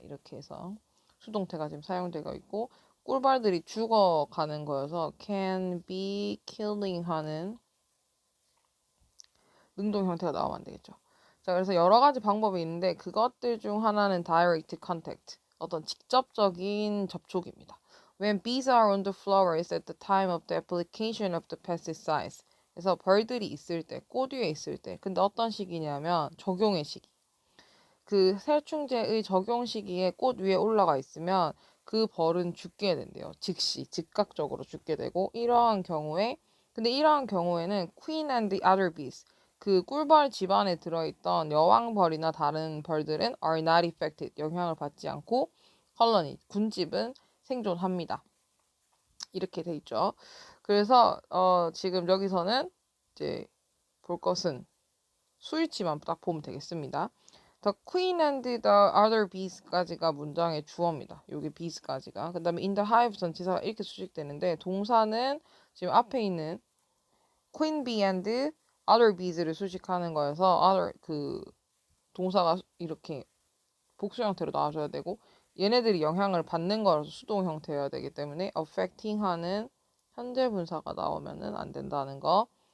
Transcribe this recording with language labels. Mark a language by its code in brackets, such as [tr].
[ko] 이렇게 해서 수동태가 지금 사용되고 있고 꿀벌들이 죽어가는 거여서 [en] can be killing [ko] 하는 능동 형태가 나오면 안 되겠죠. 자, 그래서 여러 가지 방법이 있는데 그것들 중 하나는 direct contact, 어떤 직접적인 접촉입니다. [en] When bees are on the flowers at the time of the application of the pesticides. [ko] 그래서 벌들이 있을 때, 꽃 위에 있을 때. 근데 어떤 시기냐면 적용의 시기. 그 살충제의 적용 시기에 꽃 위에 올라가 있으면 그 벌은 죽게 된대요. 즉시, 즉각적으로 죽게 되고 이러한 경우에 근데 이러한 경우에는 [en] queen and the other bees [ko] 그 꿀벌 집안에 들어있던 여왕벌이나 다른 벌들은 [en] are not affected [ko] 영향을 받지 않고 colony 군집은 생존합니다. 이렇게 돼 있죠. 그래서 지금 여기서는 이제 볼 것은 수일치만 딱 보면 되겠습니다. [en] The queen and the other bees까지가 [ko] 문장의 주어입니다. 여기 bees까지가. 그 다음에 in the hive 전치사가 이렇게 수식되는데 동사는 지금 앞에 있는 [en] queen bee and other bees [ko] 를 수식하는 거여서 other 그 동사가 이렇게 복수 형태로 나와줘야 되고 얘네들이 영향을 받는 거라서 수동 형태여야 되기 때문에 affecting 하는 현재 분사가 나오면은 안 된다는 거.